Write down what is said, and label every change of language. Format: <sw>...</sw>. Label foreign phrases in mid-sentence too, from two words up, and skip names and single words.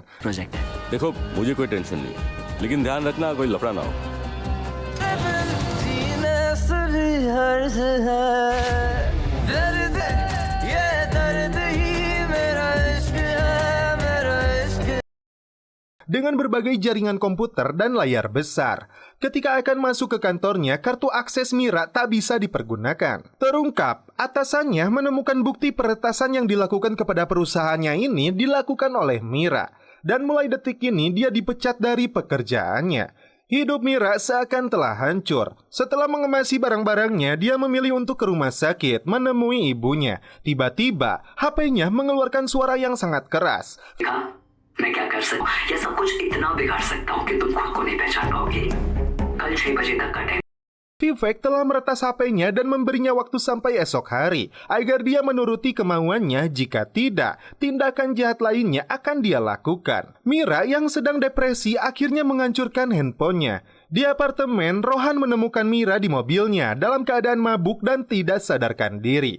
<hi>Project है. देखो मुझे कोई टेंशन नहीं लेकिन ध्यान रखना कोई लफड़ा ना हो</hi> <id>Dengan berbagai jaringan komputer dan layar besar. Ketika akan masuk ke kantornya, kartu akses Mira tak bisa dipergunakan. Terungkap, atasannya menemukan bukti peretasan yang dilakukan kepada perusahaannya ini dilakukan oleh Mira. Dan mulai detik ini dia dipecat dari pekerjaannya. Hidup Mira seakan telah hancur. Setelah mengemasi barang-barangnya, dia memilih untuk ke rumah sakit menemui ibunya. Tiba-tiba, HP-nya mengeluarkan suara yang sangat keras.</id> <hi>मैं क्या कर सकता हूँ? यह सब कुछ इतना बिगाड़ सकता हूँ कि तुम खुद को नहीं पहचान पाओगे। कल 6 बजे तक का टाइम।</hi> <id>Vivek telah meretas HP-nya dan memberinya waktu sampai esok hari agar dia menuruti kemauannya. Jika tidak, tindakan jahat lainnya akan dia lakukan. Mira yang sedang depresi akhirnya menghancurkan handphonenya. Di apartemen, Rohan menemukan Mira di mobilnya dalam keadaan mabuk dan tidak sadarkan diri.</id>